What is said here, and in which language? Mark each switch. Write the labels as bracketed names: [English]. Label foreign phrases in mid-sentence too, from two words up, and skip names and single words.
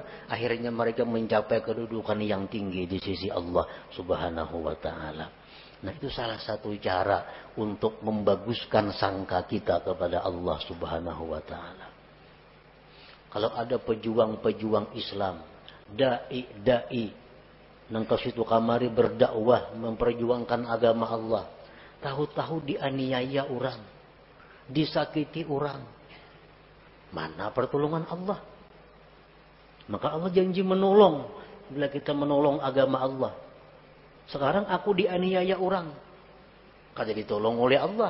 [Indonesian] Akhirnya mereka mencapai kedudukan yang tinggi di sisi Allah [Arabic] سبحانه وتعالى. [Indonesian] Nah, itu salah satu cara untuk membaguskan sangka kita kepada Allah [Arabic] سبحانه وتعالى. [Indonesian] Kalau ada pejuang-pejuang Islam, dai nang kasitu kamari berdakwah memperjuangkan agama Allah, tahu-tahu dianiaya orang, disakiti orang, mana pertolongan Allah? Maka Allah janji menolong bila kita menolong agama Allah. Sekarang aku dianiaya orang, kada ditolong oleh Allah.